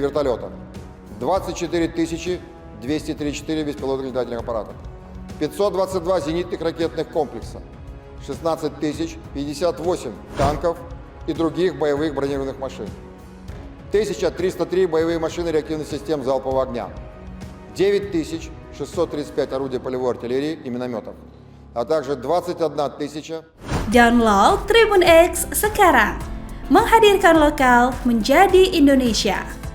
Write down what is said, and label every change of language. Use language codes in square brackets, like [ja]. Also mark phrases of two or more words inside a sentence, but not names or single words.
[ru] вертолета, 24 234 беспилотных летательных аппарата, 522 зенитных ракетных комплекса, 16 058 танков и других боевых бронированных машин, 1303 боевые машины реактивных систем залпового огня, 9635 орудий полевой артиллерии и минометов, а также 21 000. [id] Download Tribun X sekarang, menghadirkan lokal menjadi Indonesia.